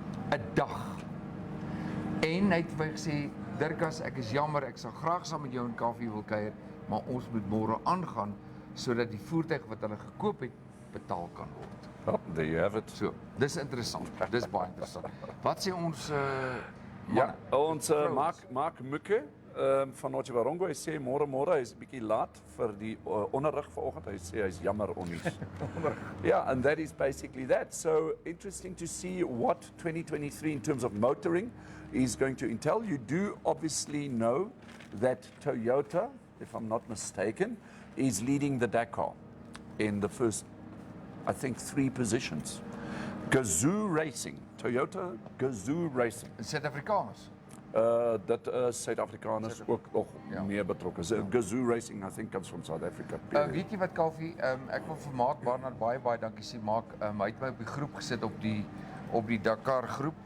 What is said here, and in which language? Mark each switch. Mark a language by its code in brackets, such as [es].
[af] 'n Dag. En hy het vir my gesê, Dirkas, ek is jammer, ek sal graag saam met jou in Kaufeee wil kuier, maar ons moet môre aangaan sodat die voertuig wat hulle gekoop het betaal kan word. [en] Oh, there you have it. [af] So, dis interessant. Dis baie interessant. Wat sê ons Ja, ons Mark Mukke van Nochiwarongo, hy sê môre hy is 'n bietjie laat vir die onderrig vanoggend. Hy sê hy's jammer ons. [en] Yeah, and that is basically that. So interesting to see what 2023 in terms of motoring is going to entail. You do obviously know that Toyota, if I'm not mistaken, is leading the Dakar in the first, I think, 3 positions. Gazoo Racing, Toyota Gazoo Racing. [af] Suid-Afrikaners. Dat Suid-Afrikaners ook nog meer betrokken. [en] Gazoo Racing, I think, comes from South Africa. [af] Weet jy wat, Kaufeee, ek wil vir Mark Barnard baie dankie sê. Mark, hy het my op die groep gesit op die Dakar groep.